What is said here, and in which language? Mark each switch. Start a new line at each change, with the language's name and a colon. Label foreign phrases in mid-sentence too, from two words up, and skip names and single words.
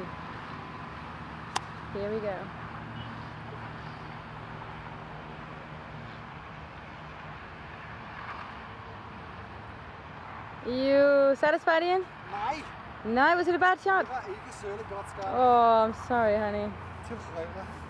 English: Here we go. You satisfied, Ian?
Danish: Nej,
English: No, was it a bad shot?
Danish: det var ikke særlig godt start.
English: Oh, I'm sorry, honey.
Danish: Tilfreds.